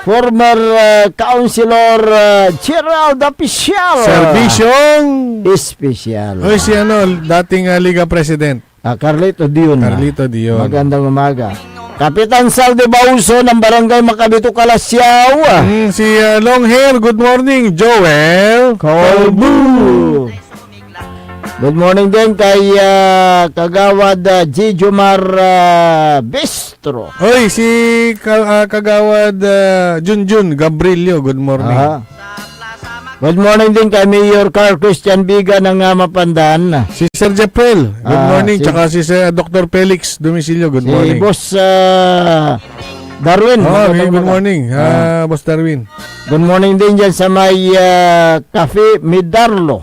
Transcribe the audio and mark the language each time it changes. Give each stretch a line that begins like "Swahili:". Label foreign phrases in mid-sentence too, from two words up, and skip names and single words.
English: former Councilor Gerald Apicial.
Filipino: Serbisyong Espesyal. Oy, si dating Liga President. Carlito Dion. Carlito Dion. Magandang umaga. Kapitan Salde Bauso ng Barangay Macabito, Kalasyaw.
English: Si long hair, good morning, Joel Colbu. Good morning
Filipino: din kay Kagawad G. Jomar Bistro. Oy, si Kagawad Junjun Gabrilio,
English: good morning. Good morning
Filipino: din kay Mayor Carl Christian Biga ng Mapandan.
English: Si Sir Jeprel, good morning.
Filipino: Tsaka si Dr.
English: Felix Domicilio, good morning.
Filipino: Si Boss Darwin.
English: Good morning, Boss Darwin. Good morning
Filipino: din dyan sa may Cafe Midarlo.